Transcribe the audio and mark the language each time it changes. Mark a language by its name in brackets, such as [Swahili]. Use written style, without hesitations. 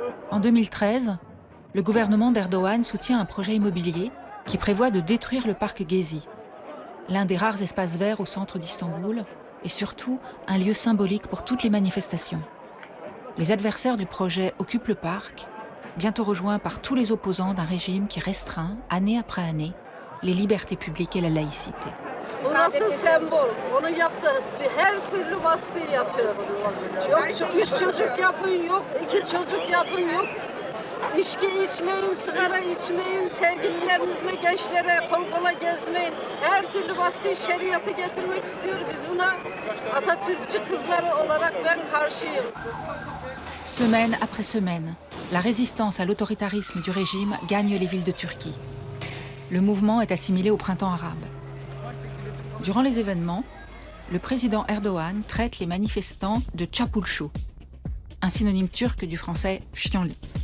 [French] En 2013, le gouvernement d'Erdogan soutient un projet immobilier qui prévoit de détruire le parc Gezi, l'un des rares espaces verts au centre d'Istanbul, et surtout un lieu symbolique pour toutes les manifestations. Les adversaires du projet occupent le parc, bientôt rejoints par tous les opposants d'un régime qui restreint, année après année, les libertés publiques et la laïcité. [Turkish] Burası sembol. Onu yaptı. Her türlü baskıyı yapıyor. Yok 3 çocuk yapın yok, 2 çocuk yapın yok. İçki içmeyin, sigara içmeyin, sevgililerinizle gençlere kol kola gezmeyin. Her türlü baskıyı şeriatı getirmek istiyor. Biz buna Atatürkçü kızları olarak ben karşıyım. [French] Semaine après semaine, la résistance à l'autoritarisme du régime gagne les villes de Turquie. Le mouvement est assimilé au printemps arabe. Durant les événements, le président Erdogan traite les manifestants de çapulcu, un synonyme turc du français chienlit.